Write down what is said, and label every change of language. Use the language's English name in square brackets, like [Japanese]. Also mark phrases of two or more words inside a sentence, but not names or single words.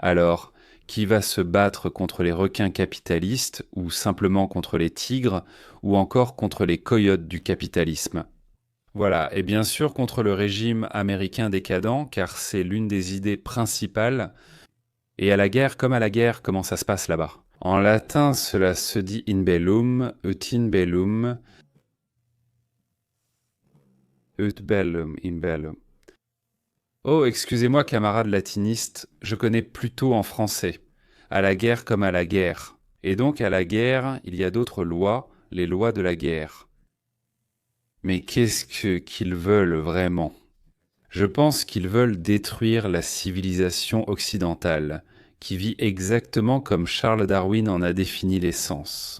[French] Alors, Qui va se battre contre les requins capitalistes ou simplement contre les tigres ou encore contre les coyotes du capitalisme? Voilà, et bien sûr contre le régime américain décadent, car c'est l'une des idées principales. Et à la guerre comme à la guerre, comment ça se passe là-bas? En latin, cela se dit [Latin] in bellum, ut in bellum, ut bellum, in bellum. [French] Oh, excusez-moi, camarade latiniste, je connais plutôt en français. À la guerre comme à la guerre. Et donc à la guerre, il y a d'autres lois, les lois de la guerre. Mais qu'ils veulent vraiment? Je pense qu'ils veulent détruire la civilisation occidentale, qui vit exactement comme Charles Darwin en a défini l'essence.